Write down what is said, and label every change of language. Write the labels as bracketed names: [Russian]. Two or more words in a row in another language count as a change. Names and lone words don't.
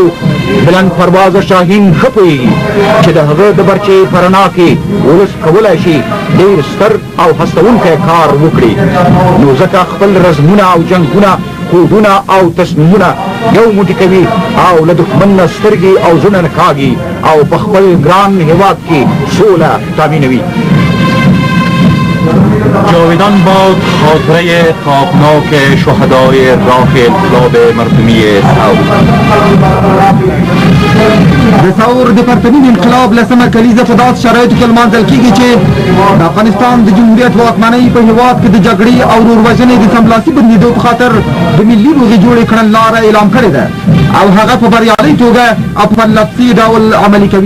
[Pashto] بلند پروازه شاهین ښه پوهېږي چې د هغه د برچې په رڼا کې ولس کولی شي ډېر ستر او هڅونکی کار وکړي نو ځکه خپل رزمونه او جنګونه خوبونه او تصمیمونه یو موټی کوي او له دښمن نه سترګې او زړه نه کاږي او په خپل ګران هېواد کې سوله تامینوي. [Persian] جاودان باد خاطره خوابناک شهدای راه انقلاب مردمی ثور. [Pashto] د ثور د پرتمین انقلاب 10مه کلیزه په داسې شرایطو کې لمانځل کېږي چې د افغانستان د جمهوریت واکمنۍ په هېواد کې د جګړې او وروروژنې د سملاسي بندېدو په خاطر د ملي روغې جوړې کړنلاره اعلان کړې ده او هغه په بریالۍ توګه او په لفظي ډول عملي کوي.